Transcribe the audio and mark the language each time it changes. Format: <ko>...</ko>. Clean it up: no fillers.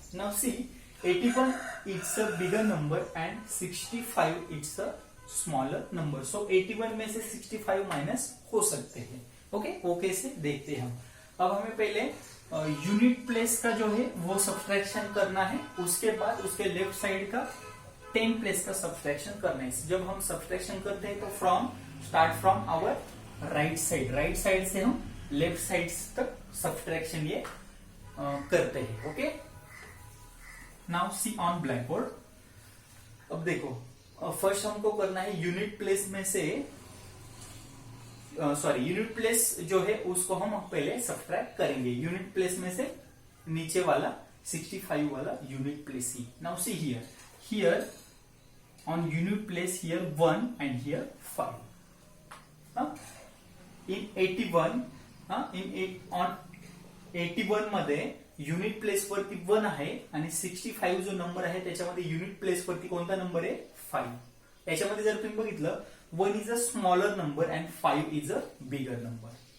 <en>Now see, 81 it's a bigger number and 65 it's a smaller number.</en> <hi>So 81 में से 65 minus हो सकते हैं. ओके, वो कैसे देखते हैं हम. अब हमें पहले यूनिट प्लेस का जो है वो सब्सट्रैक्शन करना है, उसके बाद उसके लेफ्ट साइड का 10 प्लेस का सब्सट्रैक्शन करना है. जब हम सब्सट्रैक्शन करते हैं तो</hi> <en>start from our right side</en> <hi>से हम लेफ्ट साइड तक सब्सट्रैक्शन ये करते हैं. Okay,</hi> <en>Now see on black board.</en> <hi>अब देखो, फर्स्ट हमको करना है यूनिट प्लेस में से यूनिट प्लेस जो है उसको हम पहले सब्ट्रैक्ट करेंगे. यूनिट प्लेस में से नीचे वाला 65 वाला unit place he.</hi> <en>Now see here on unit place here 1 and here 5.</en> <mr>In 81 on 81 मध्ये युनिट प्लेस वरती 1 आहे आणि 65 जो नंबर आहे त्याच्यामध्ये युनिट प्लेस वरती कोणता नंबर आहे 5. याच्यामध्ये जर तुम्ही बघितलं</mr> <en>1 is a smaller number and 5 is a bigger number.</en>